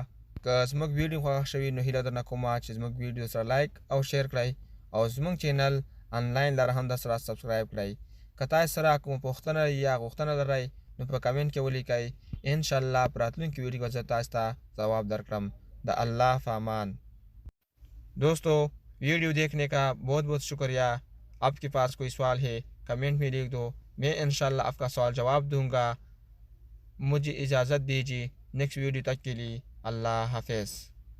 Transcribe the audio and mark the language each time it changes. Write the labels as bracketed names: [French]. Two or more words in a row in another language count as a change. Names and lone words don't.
[Pashto] که زموږ ویډیو خوښ شوي نو هیله درنه کومه چې زموږ ویډیو سره لایک او شیر کړئ او زموږ چینل آنلاین لره هم در سره سبسکرایب کړئ. که تاسو سره کومه پوښتنه یا غوښتنه لرئ نو په کمنټ کې ولیکئ. انشاءالله په راتلونکي ویډیو کې زه تاسو ته जवाब درکړم. د الله په امان. [Urdu] دوستو، ویڈیو دیکھنے کا بہت بہت شکریہ. آپ کے پاس کوئی سوال ہے کمنٹ میں لکھ دو، میں ان شاء اللہ آپ کا سوال جواب دوں گا. مجھے اجازت دیجیے. [English] next video [Urdu] تک کے لیے اللہ حافظ.